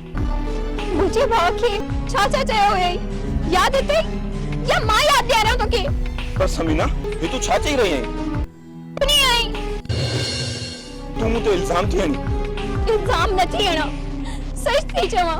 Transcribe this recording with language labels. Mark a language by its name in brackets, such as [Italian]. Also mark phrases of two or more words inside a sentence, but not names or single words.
[Sindhi] मुझे भाउ खे छा छा चयो हुयई याद अथई या मां याद ॾियारां तोखे? पर समीना ये तू छा चई रही है? नहीं आई तू मूं ते इल्जाम थी हणी। इल्जाम न थी हणा, सच थी चवां।